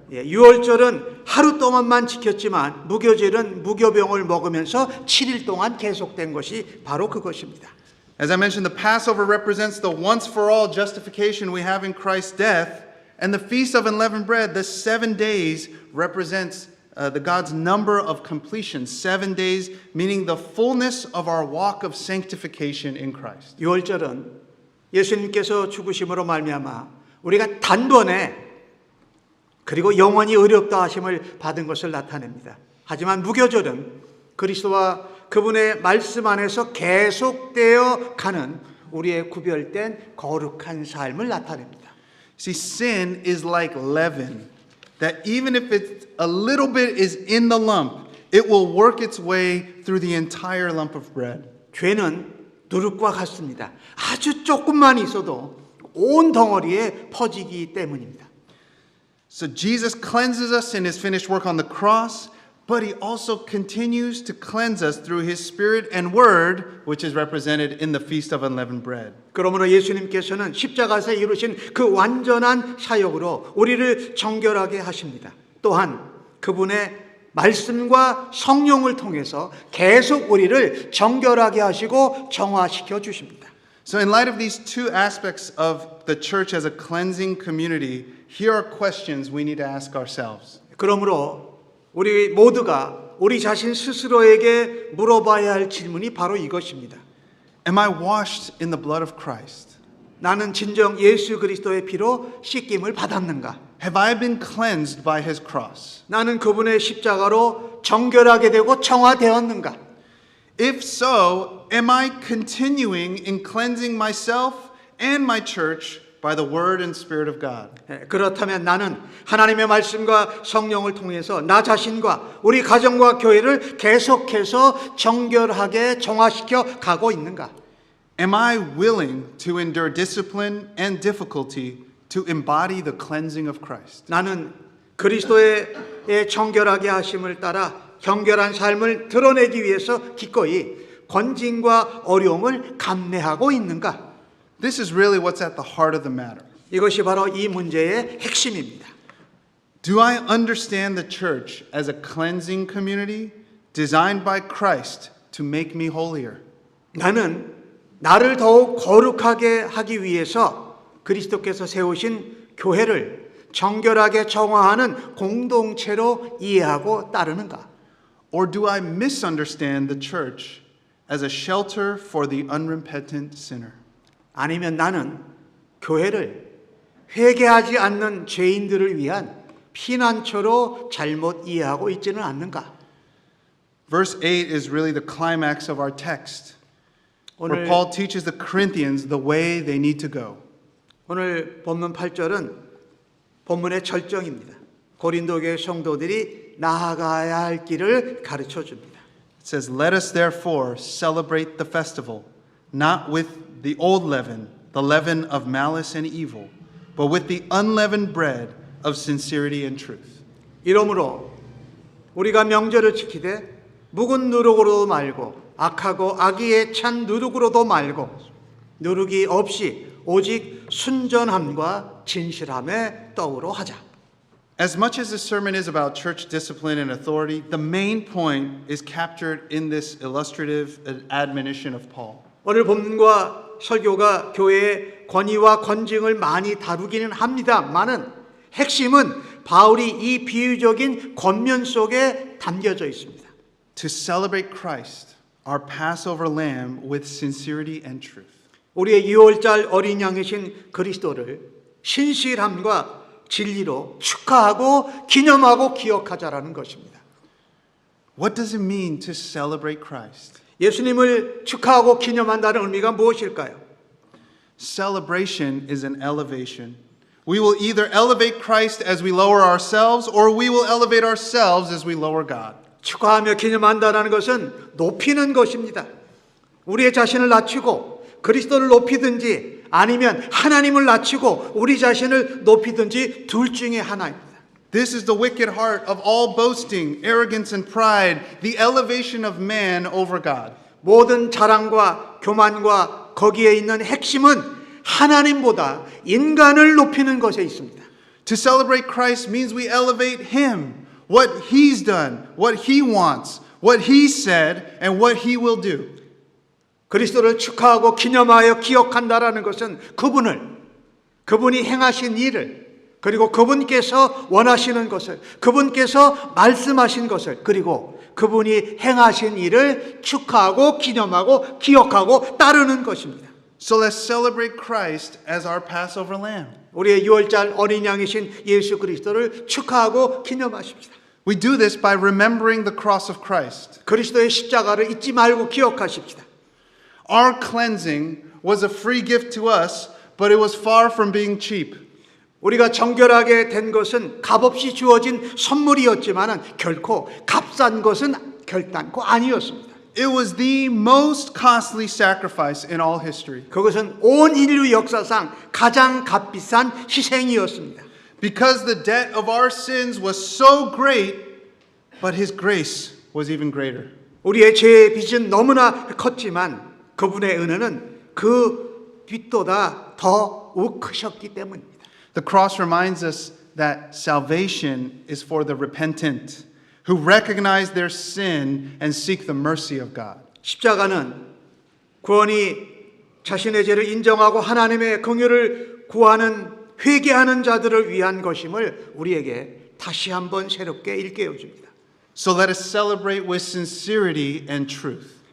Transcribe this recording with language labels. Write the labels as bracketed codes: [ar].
[ko] 유월절은 하루 동안만 지켰지만 무교절은 무교병을 먹으면서 7일 동안 계속된 것이 바로 그것입니다. [en] As I mentioned, the Passover represents the once-for-all justification we have in Christ's death, and the Feast of Unleavened Bread, the 7 days, represents the God's number of completion. 7 days, meaning the fullness of our walk of sanctification in Christ. [ko] 유월절은 예수님께서 죽으심으로 말미암아 우리가 단번에 그리고 영원히 의롭다 하심을 받은 것을 나타냅니다. 하지만 무교절은 그리스도와 그분의 말씀 안에서 계속되어 가는 우리의 구별된 거룩한 삶을 나타냅니다. [en] See, sin is like leaven, that even if it's a little bit is in the lump, it will work its way through the entire lump of bread. [ko] 죄는 누룩과 같습니다. 아주 조금만 있어도 온 덩어리에 퍼지기 때문입니다. [en] So Jesus cleanses us in his finished work on the cross, but he also continues to cleanse us through his spirit and word, which is represented in the Feast of Unleavened Bread. [ko] 그러므로 예수님께서는 십자가에서 이루신 그 완전한 사역으로 우리를 정결하게 하십니다. 또한 그분의 말씀과 성령을 통해서 계속 우리를 정결하게 하시고 정화시켜 주십니다. [en] So in light of these two aspects of the church as a cleansing community, here are questions we need to ask ourselves. [ko] 그러므로 우리 모두가 우리 자신 스스로에게 물어봐야 할 질문이 바로 이것입니다. [en] Am I washed in the blood of Christ? [ko] 나는 진정 예수 그리스도의 피로 씻김을 받았는가? [en] Have I been cleansed by his cross? [ko] 나는 그분의 십자가로 정결하게 되고 정화되었는가? [en] If so, am I continuing in cleansing myself and my church by the word and spirit of God? [ko] 그렇다면 나는 하나님의 말씀과 성령을 통해서 나 자신과 우리 가정과 교회를 계속해서 정결하게 정화시켜 가고 있는가? [en] Am I willing to endure discipline and difficulty to embody the cleansing of Christ? [ko] 나는 그리스도의 정결하게 하심을 따라 정결한 삶을 드러내기 위해서 기꺼이 권징과 어려움을 감내하고 있는가? [en] This is really what's at the heart of the matter. [ko] 이것이 바로 이 문제의 핵심입니다. [en] Do I understand the church as a cleansing community designed by Christ to make me holier? [ko] 나는 나를 더욱 거룩하게 하기 위해서 그리스도께서 세우신 교회를 정결하게 정화하는 공동체로 이해하고 따르는가? [en] Or do I misunderstand the church as a shelter for the unrepentant sinner? [ko] 아니면 나는 교회를 회개하지 않는 죄인들을 위한 피난처로 잘못 이해하고 있지는 않는가? [en] Verse 8 is really the climax of our text, where [ko] 오늘 [en] Paul teaches the Corinthians the way they need to go. [ko] 오늘 본문 8절은 본문의 절정입니다. 고린도 교회 성도들이 나아가야 할 길을 가르쳐 줍니다. [en] It says, "Let us therefore celebrate the festival, not with the old leaven, the leaven of malice and evil, but with the unleavened bread of sincerity and truth." [ko] 이러므로 우리가 명절을 지키되 묵은 누룩으로도 말고 악하고 악의에 찬 누룩으로도 말고 누룩이 없이 오직 순전함과 진실함의 떡으로 하자. [en] As much as this sermon is about church discipline and authority, the main point is captured in this illustrative admonition of Paul. [ko] 오늘 본문과 설교가 교회의 권위와 권징을 많이 다루기는 합니다만은 핵심은 바울이 이 비유적인 권면 속에 담겨져 있습니다. [en] To celebrate Christ, our Passover lamb, with sincerity and truth. [ko] 우리의 유월절 어린 양이신 그리스도를 신실함과 진리로 축하하고 기념하고 기억하자라는 것입니다. [en] What does it mean to celebrate Christ? [ko] 예수님을 축하하고 기념한다는 의미가 무엇일까요? [en] Celebration is an elevation. We will either elevate Christ as we lower ourselves, or we will elevate ourselves as we lower God. [ko] 축하하며 기념한다는 것은 높이는 것입니다. 우리의 자신을 낮추고 그리스도를 높이든지 아니면 하나님을 낮추고 우리 자신을 높이든지 둘 중에 하나입니다. [en] This is the wicked heart of all boasting, arrogance, and pride, the elevation of man over God. [ko] 모든 자랑과 교만과 거기에 있는 핵심은 하나님보다 인간을 높이는 것에 있습니다. [en] To celebrate Christ means we elevate Him, what He's done, what He wants, what He said, and what He will do. [ko] 그리스도를 축하하고 기념하여 기억한다라는 것은 그분이 행하신 일을 그리고 그분께서 원하시는 것을 그분께서 말씀하신 것을 그리고 그분이 행하신 일을 축하하고 기념하고 기억하고 따르는 것입니다. [en] So let's celebrate Christ as our Passover lamb. [ko] 우리의 유월절 어린 양이신 예수 그리스도를 축하하고 기념하십시다. [en] We do this by remembering the cross of Christ. [ko] 그리스도의 십자가를 잊지 말고 기억하십시다. [en] Our cleansing was a free gift to us, but it was far from being cheap. [ko] 우리가 정결하게 된 것은 값없이 주어진 선물이었지만 결코 값싼 것은 결단코 아니었습니다. [en] It was the most costly sacrifice in all history. [ko] 그것은 온 인류 역사상 가장 값비싼 희생이었습니다. [en] Because the debt of our sins was so great, but his grace was even greater. [ko] 우리의 죄의 빚은 너무나 컸지만 그분의 은혜는 그 빚보다 더욱 크셨기 때문입니다. [en] The cross reminds us that salvation is for the repentant who recognize their sin and seek the mercy of God. [ko] 십자가는 구원이 자신의 죄를 인정하고 하나님의 긍휼을 구하는 회개하는 자들을 위한 것임을 우리에게 다시 한번 새롭게 일깨워 줍니다. [en] So let us celebrate with sincerity and truth.